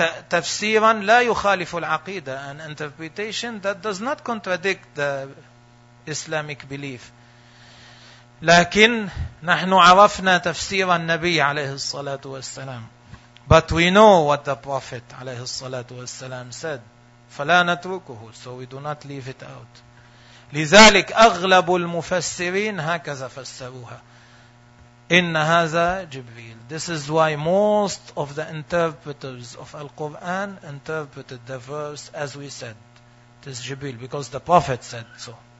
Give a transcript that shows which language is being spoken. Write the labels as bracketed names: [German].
[Arabic] تفسيرا لا يخالف العقيدة. [English] An interpretation that does not contradict the Islamic belief. [Arabic] لكن نحن عرفنا تفسير النبي عليه الصلاة والسلام. [English] But we know what the Prophet عليه الصلاة والسلام said. [Arabic] فلا نتركه. [English] So we do not leave it out. [Arabic] لذلك أغلب المفسرين هكذا فسروها. إن هذا جبريل. [English] This is why most of the interpreters of Al-Quran interpreted the verse as we said. It is جبريل. Because the Prophet said so.